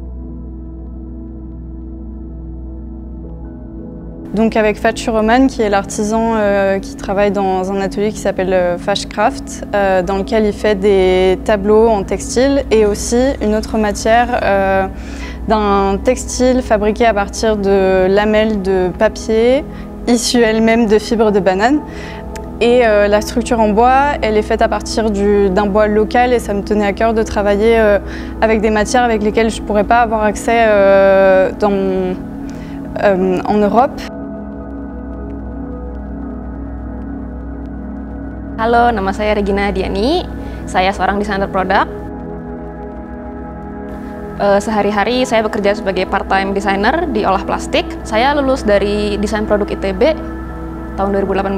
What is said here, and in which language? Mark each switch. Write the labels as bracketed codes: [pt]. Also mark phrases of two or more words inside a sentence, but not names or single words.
[fr] Donc avec Fatsch Roman, qui est l'artisan qui travaille dans un atelier qui s'appelle Fashcraft, dans lequel il fait des tableaux en textile et aussi une autre matière d'un textile fabriqué à partir de lamelles de papier, issues elles-mêmes de fibres de banane. Et la structure en bois, elle est faite à partir d'un bois local et ça me tenait à cœur de travailler avec des matières avec lesquelles je ne pourrais pas avoir accès en Europe. [id] Halo, nama saya Regina Diani. Saya seorang desainer produk. Sehari-hari saya bekerja sebagai [en] part-time designer [id] di olah plastik. Saya lulus dari desain produk ITB tahun 2018.